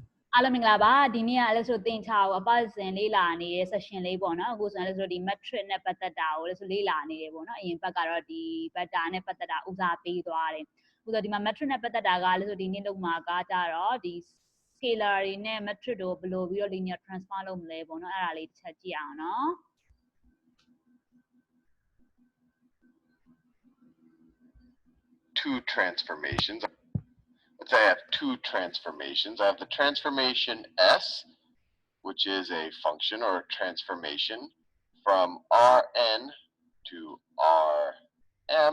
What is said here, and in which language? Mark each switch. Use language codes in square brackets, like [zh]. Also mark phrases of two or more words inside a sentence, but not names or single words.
[my] အားလုံးမင်္ဂလာပါဒီနေ့ကလည်းဆိုသင်ချာကိုအပတ်စဉ်လေးလာနေတဲ့ session လေးပေါ့နော်အခုဆိုရင်လည်းဆိုဒီ metric နဲ့ပတ်သက်တာကိုလည်းဆိုလေးလာနေတယ်ပေါ့နော်အရင်ဘက်ကတော့ဒီ vector နဲ့ပတ်သက်တာဦးစားပေးသွားတယ်အခုဆိုဒီမှာ metric နဲ့ပတ်သက်တာကလည်းဆိုဒီနေ့လုံးမှာကကြတော့ဒီ scalar တွေနဲ့ metric တို့ဘယ်လိုပြီးတော့ [en] linear transform [my] လုပ်မလဲပေါ့နော်အဲ့ဒါလေးတစ်ချက်ကြည့်အောင်နော် [en] two transformations. Let's say I have two transformations. I have the transformation S, which is a function or a transformation from Rn to Rm.